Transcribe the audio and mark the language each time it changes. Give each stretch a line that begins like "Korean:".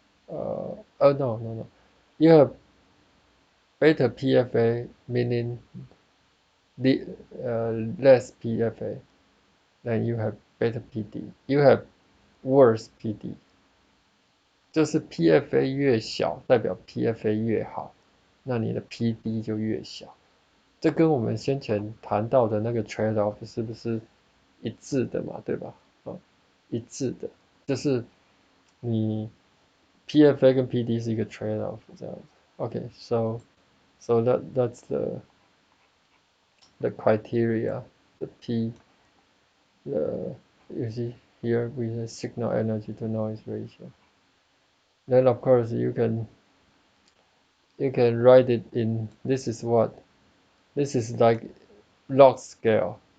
English: Oh no. You have better PFA, meaning the less PFA, then you have better PD. You have worse PD，
Chinese: 就是 PFA 越小，代表 PFA 越好，那你的 PD 就越小。这跟我们先前谈到的那个 trade off 是不是一致的嘛？对吧？一致的，就是你 PFA 跟 PD 是一个 trade off 这样子。
English: Okay, so that's the criteria, the P, the you see here with the signal energy to noise ratio. Then of course you can write it in this is what this is like log scale.